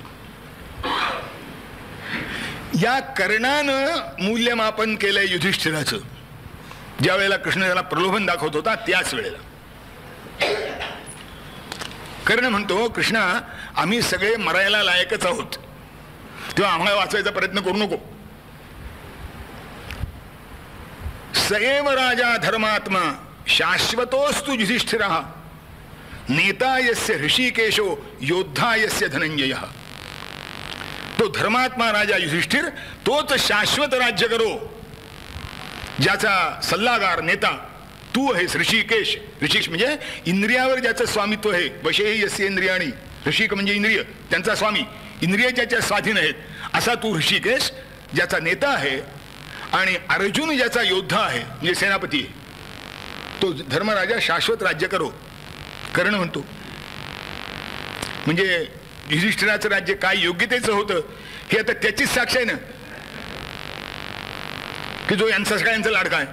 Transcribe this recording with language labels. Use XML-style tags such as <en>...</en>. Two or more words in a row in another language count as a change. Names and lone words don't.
<mr>या कर्णानं मूल्यमापन केलंय युधिष्ठिराचं. ज्या वेळेला कृष्ण त्याला प्रलोभन दाखवत होता त्याच वेळेला कर्ण म्हणतो, कृष्णा आम्ही सगळे मरायला लायकच आहोत, तेव्हा आम्हाला वाचवायचा प्रयत्न करू नको.</mr> <sa>सएव राजा धर्मात्मा शाश्वतोस्तु युधिष्ठिरः नेता यस्य ऋषिकेशो योद्धा यस्य धनंजय.</sa> <mr>तो धर्मात्मा राजा युधिष्ठिर तोच शाश्वत राज्य करो, ज्याचा सल्लागार नेता तू आहेस. ऋषिकेश, ऋषिकेश म्हणजे इंद्रियावर ज्याचं स्वामित्व आहे.</mr> <sa>वशेही यस्य इंद्रियाणी,</sa> <mr>ऋषिक म्हणजे इंद्रिय, त्यांचा स्वामी, इंद्रिय ज्याच्या स्वाधीन आहेत असा तू ऋषिकेश ज्याचा नेता आहे. आणि अर्जुन ज्याचा योद्धा आहे म्हणजे सेनापती आहे, तो धर्मराजा शाश्वत राज्य करो. कर्ण म्हणतो म्हणजे युधिष्ठिराचं राज्य काय योग्यतेचं होतं हे आता त्याचीच साक्ष आहे ना, की जो यांचा सगळ्यांचा लाडका आहे.</mr>